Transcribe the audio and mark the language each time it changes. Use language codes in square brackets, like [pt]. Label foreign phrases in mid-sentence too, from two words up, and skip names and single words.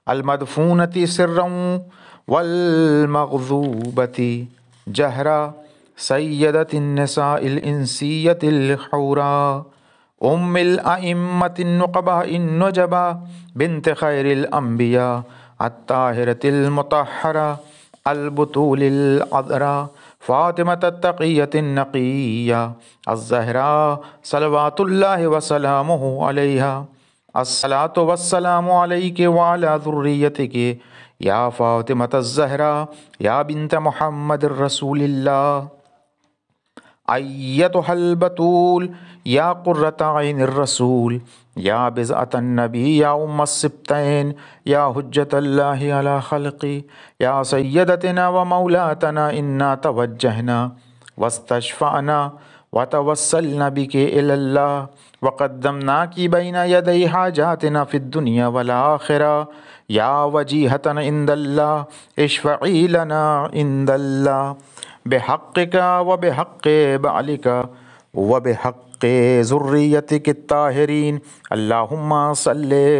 [ar] المدفونۃ سرا والمغضوبۃ جہرا سیدۃ النساء الانسیۃ الحوراء ام الائمۃ النقباء النجباء بنت خیر الانبیاء الطاہرۃ المطہرہ البتول العذراء فاطمۃ التقیۃ النقیہ الزہراء صلوات اللہ وسلامہ علیہا الصلاۃ والسلام علیک وعلی ذریتک یا فاطمۃ الزہراء یا بنت محمد رسول اللہ ایتھا البتول یا قرۃ عین الرسول یا بضعۃ النبی یا ام السبتین یا حجۃ اللہ علی خلقی یا سیدتنا و مولاتنا انا توجہنا واستشفعنا وتوسلنا بک الی اللہ وقدمناک بین یدی حاجاتنا فی الدنیا والآخرہ یا وجیہۃ عند اللہ اشفعی لنا عند اللہ بحقک وبحق بعلک وبحق ذریتک الطاہرین اللہم صلی